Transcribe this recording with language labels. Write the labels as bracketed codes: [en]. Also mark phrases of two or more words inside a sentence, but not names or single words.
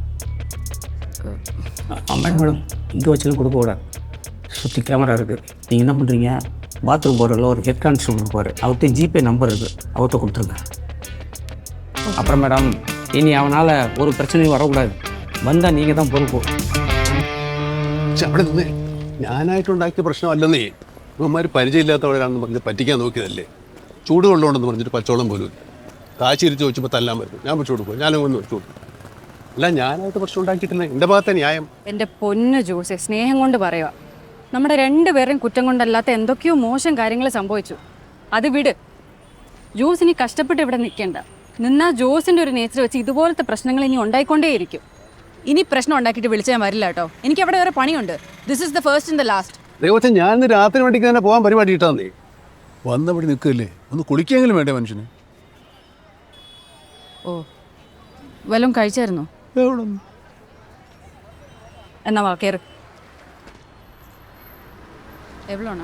[ta] மேடம், இங்கே வச்சுலாம் கொடுக்க கூடாது, சுற்றி கேமரா இருக்குது. நீங்கள் என்ன பண்ணுறீங்க? பாத்ரூம் போர்டில் ஒரு ஹெட் கான்ஸ்டபிள் இருப்பார், அவர்கிட்ட ஜிபே நம்பர் இருக்குது, அவர்கிட்ட கொடுத்துருங்க. அப்புறம் மேடம், இனி அவனால் ஒரு பிரச்சனையும் வரக்கூடாது, வந்தால் நீங்கள் தான் பொறுப்பு. [ml] അവിടെ നിന്ന് ഞാനായിട്ടുണ്ടാക്കിയ പ്രശ്നമല്ലെന്നേ. ഇവന്മാർ പരിചയമില്ലാത്തവരാണെന്ന് പറഞ്ഞ് പറ്റിക്കാൻ നോക്കിയതല്ലേ. ചൂടുവെള്ളമുണ്ടെന്ന് പറഞ്ഞിട്ട് പച്ചവെള്ളം പോലും ഇല്ല. കാശിരിച്ച് വെച്ചപ്പോൾ തല്ലാൻ പറ്റും, ഞാൻ വെച്ചു കൊടുക്കും, ഞാനൊന്ന് വെച്ചു കൊടുക്കും. അല്ല, ഞാനായിട്ട് പ്രശ്നം ഉണ്ടാക്കിയിട്ടില്ല, എൻ്റെ ഭാഗത്തെ ന്യായം. എൻ്റെ പൊന്ന് ജോസെ, സ്നേഹം കൊണ്ട് പറയുക, നമ്മുടെ രണ്ടുപേരും കുറ്റം കൊണ്ടല്ലാത്ത എന്തൊക്കെയോ മോശം കാര്യങ്ങൾ സംഭവിച്ചു. അത് വിട്. ജോസ് ഇനി കഷ്ടപ്പെട്ട് ഇവിടെ നിൽക്കേണ്ട. നിന്നാ ജോസിൻ്റെ ഒരു നേച്ചർ വെച്ച് ഇതുപോലത്തെ പ്രശ്നങ്ങൾ ഇനി ഉണ്ടായിക്കൊണ്ടേയിരിക്കും. ഇനി പ്രശ്നം ഉണ്ടാക്കിയിട്ട് വിളിച്ചാൽ വരില്ല കേട്ടോ. എനിക്ക് അവിടെ വേറെ പണിയുണ്ട്. [en] this is the first and the last. [ml] ദൈവത്തെ, ഞാൻ ഇന്ന് രാത്രി വേണ്ടിക്ക് തന്നെ പോകാൻ പരിപാടി ഇട്ടാന്നേ. വന്നപടി നിൽക്കുകയല്ലേ, ഒന്ന് കുളിക്കെങ്കിലും വേണ്ടേ മനുഷ്യന്? ഓ, വല്ലതും കഴിച്ചായിരുന്നോ? എവിടെ? എന്നാ വാ, കയറ്. എവ്വളോണോ?